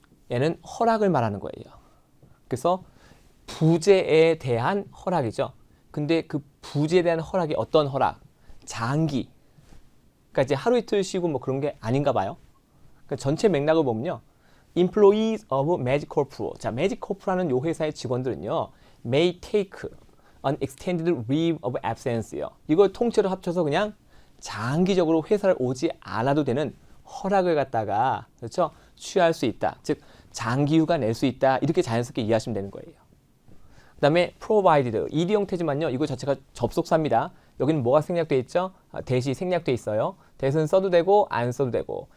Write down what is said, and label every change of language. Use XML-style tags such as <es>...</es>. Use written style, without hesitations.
<ko>얘는 허락을 말하는 거예요. 그래서 부재에 대한 허락이죠. 근데 그 부재에 대한 허락이 어떤 허락? 장기. 그러니까 이제 하루 이틀 쉬고 뭐 그런 게 아닌가 봐요. 그러니까 전체 맥락을 보면요.</ko> <en>Employees of Magicorp.</en> <ko>자, Magicorp라는 요 회사의 직원들은요,</ko> <en>may take an extended leave of absence</en> <ko>요. 이걸 통째로 합쳐서 그냥 장기적으로 회사를 오지 않아도 되는 허락을 갖다가 그렇죠? 취할 수 있다. 즉 장기 휴가 낼 수 있다. 이렇게 자연스럽게 이해하시면 되는 거예요. 그 다음에 provided, ed 형태지만요. 이거 자체가 접속사입니다. 여기는 뭐가 생략되어 있죠? 대시 생략되어 있어요. 대는 써도 되고 안 써도 되고.</ko>